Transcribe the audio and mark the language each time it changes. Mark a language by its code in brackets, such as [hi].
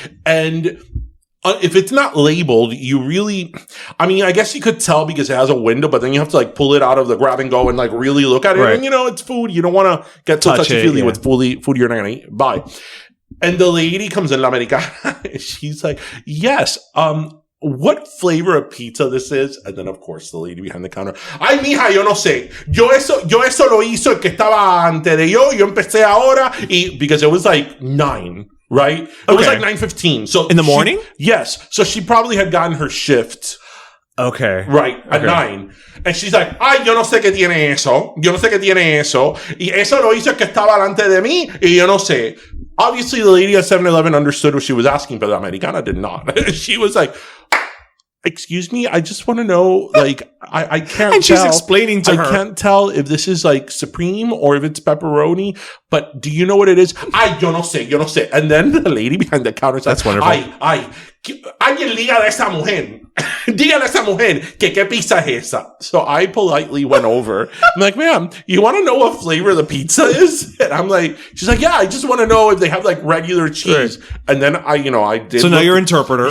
[en] And if it's not labeled, I guess you could tell because it has a window, but then you have to pull it out of the grab and go and really look at it. Right. And it's food. You don't want to get so touchy-feely with food you're not going to buy. And the lady comes in, La Americana, and she's like, yes, what flavor of pizza this is? And then, of course, the lady behind the counter, [es] ay, mija, yo no sé. Yo eso lo hizo el que estaba antes de yo empecé ahora. [en] Because it was 9, right? It was 9:15. So in the morning? Yes. So she probably had gotten her shift. Okay. Right, at 9. [es] And she's like, ay, yo no sé qué tiene eso. Yo no sé qué tiene eso. Y eso lo hizo el que estaba delante de mí. Y yo no sé. [en] Obviously, the lady at 7-Eleven understood what she was asking, but the Americana did not. She was like, excuse me, I just want to know, I can't tell. And she's explaining to her. I can't tell if this is Supreme or if it's pepperoni, but do you know what it is? [es] Ay, yo no sé. [en] And then the lady behind the counter said, that's wonderful. [es] Ay, alguien dígale a esa mujer. Dígale a esa mujer que qué pizza es esa. [en] So I politely went over. I'm like, ma'am, you want to know what flavor the pizza is? And I'm like, she's like, yeah, I just want to know if they have regular cheese. Right. And then I did. So now you're interpreter.